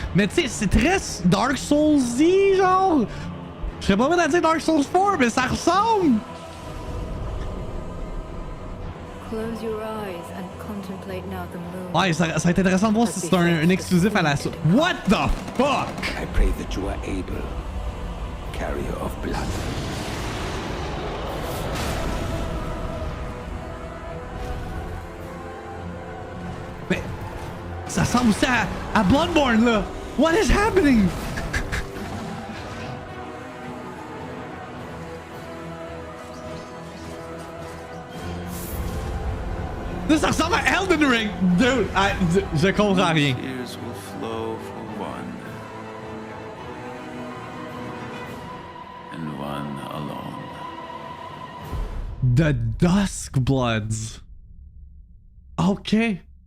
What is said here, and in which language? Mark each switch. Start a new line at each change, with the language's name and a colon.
French: Mais tu sais, c'est très Dark Souls-y, genre. Je serais pas prêt à dire Dark Souls 4, mais ça ressemble.
English: Close your eyes and contemplate now the moon.
French: Ouais, ça va être intéressant de voir si c'est un exclusif à la suite.
English: What the fuck? I pray that you are able, carrier of blood.
French: Mais ça ressemble aussi à Bloodborne, là.
English: What is happening?
French: Ça ressemble à Elden Ring. Dude, je comprends rien.
English: Tears will flow for one, and one alone. The Dusk Bloods. Okay.